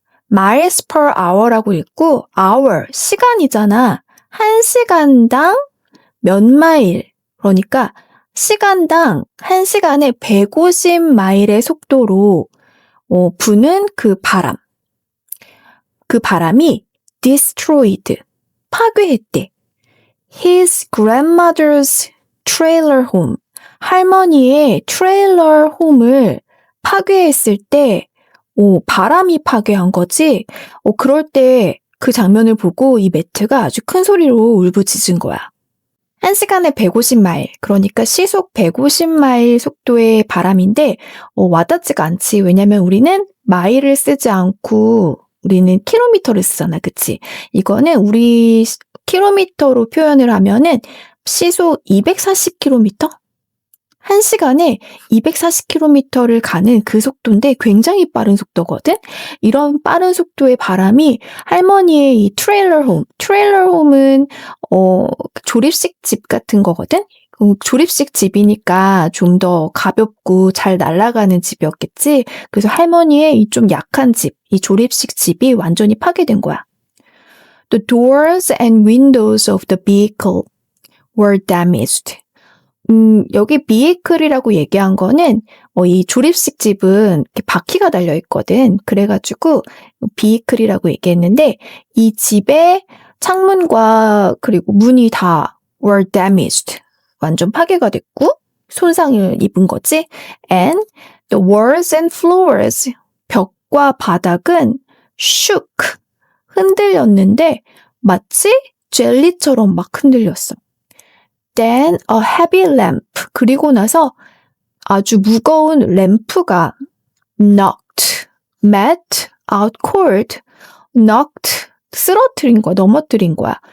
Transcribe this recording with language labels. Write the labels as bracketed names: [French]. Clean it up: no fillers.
[English] miles per hour [Korean] 라고 읽고 [English] hour, [Korean] 시간이잖아. 1시간당 몇 마일. 그러니까 시간당 1시간에 150마일의 속도로 부는 그 바람. 그 바람이 [English] destroyed, [Korean] 파괴했대. [English] His grandmother's trailer home. [Korean] 할머니의 트레일러 홈을 파괴했을 때 바람이 파괴한 거지. 그럴 때 그 장면을 보고 이 매트가 아주 큰 소리로 울부짖은 거야. 1시간에 150마일, 그러니까 시속 150마일 속도의 바람인데 와닿지가 않지. 왜냐면 우리는 마일을 쓰지 않고 우리는 킬로미터를 쓰잖아. 그치? 이거는 우리 킬로미터로 표현을 하면은 시속 240km? 1시간에 240km를 가는 그 속도인데 굉장히 빠른 속도거든? 이런 빠른 속도의 바람이 할머니의 이 트레일러 홈은 조립식 집 같은 거거든? 조립식 집이니까 좀 더 가볍고 잘 날아가는 집이었겠지? 그래서 할머니의 이 좀 약한 집, 이 조립식 집이 완전히 파괴된 거야. [English] The doors and windows of the vehicle were damaged. [Korean] 여기 vehicle이라고 얘기한 거는 이 조립식 집은 이렇게 바퀴가 달려 있거든. 그래가지고 vehicle이라고 얘기했는데 이 집의 창문과 그리고 문이 다 [English] were damaged. [Korean] 완전 파괴가 됐고 손상을 입은 거지. [English] And the walls and floors. [Korean] 벽과 바닥은 [English] shook. [Korean] 흔들렸는데 마치 젤리처럼 막 흔들렸어. [English] Then a heavy lamp. [Korean] 그리고 나서 아주 무거운 램프가 [English] knocked, met, out cold, knocked, [Korean] 쓰러뜨린 거야, 넘어뜨린 거야.